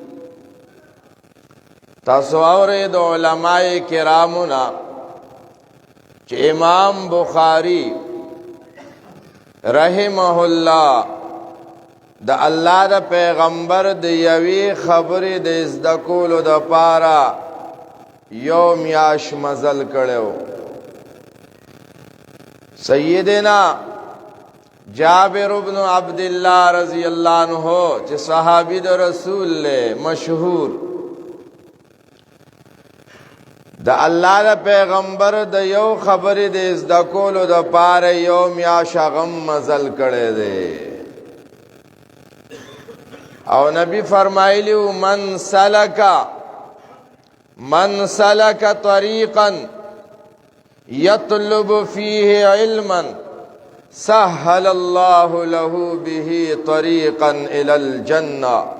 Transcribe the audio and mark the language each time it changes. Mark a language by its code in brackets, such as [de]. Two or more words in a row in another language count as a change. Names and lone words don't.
[ps] تاسو اورئ د علماء کرامو نه چې امام بخاری [ar] رحمه الله [ps] د الله د پیغمبر د یوې خبرې د زده کولو د پاره یو میاش مزل کړو. سیدنا جابر ابن عبداللہ [ar] رضی اللہ عنہ [ps] چې صحابی د رسول له مشهور د الله د پیغمبر د یو خبرې د زده کولو د پاره یو میاشت غم مزل کړی دی او نبی فرمایلی [ar] من سلک طریقا یطلب فیه علما سهل الله له به طریقا الى الجنه